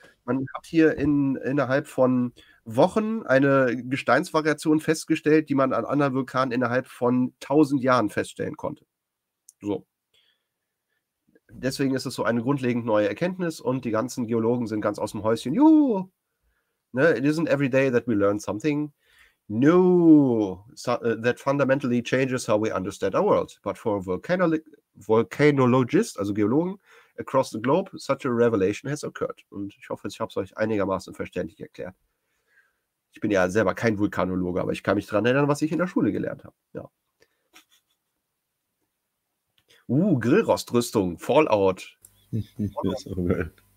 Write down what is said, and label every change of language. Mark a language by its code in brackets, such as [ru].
[de] Man hat hier innerhalb von Wochen eine Gesteinsvariation festgestellt, die man an anderen Vulkanen innerhalb von 1000 Jahren feststellen konnte. So. Deswegen ist es so eine grundlegend neue Erkenntnis und die ganzen Geologen sind ganz aus dem Häuschen. Juhu! Ne? [en] It isn't every day that we learn something new that fundamentally changes how we understand our world. But for a volcanologist, [de] also Geologen, [en] across the globe, such a revelation has occurred. [de] Und ich hoffe, ich habe es euch einigermaßen verständlich erklärt. Ich bin ja selber kein Vulkanologe, aber ich kann mich daran erinnern, was ich in der Schule gelernt habe. Ja. Grillrostrüstung, Fallout. Das ist auch geil.